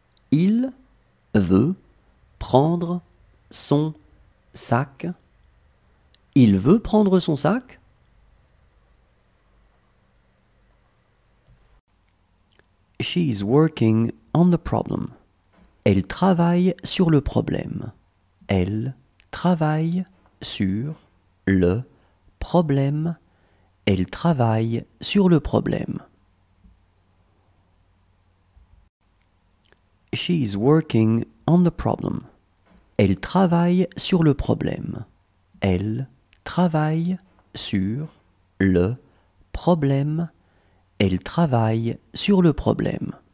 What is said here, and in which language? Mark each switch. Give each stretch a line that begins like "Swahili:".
French: Il veut prendre son sac. Il veut prendre son sac?
English: She is working on the problem.
French: Elle travaille sur le problème. Elle travaille sur le problème. Elle travaille sur le problème.
English: She is working on the problem.
French: Elle travaille sur le problème. Elle travaille sur le problème. Elle travaille sur le problème.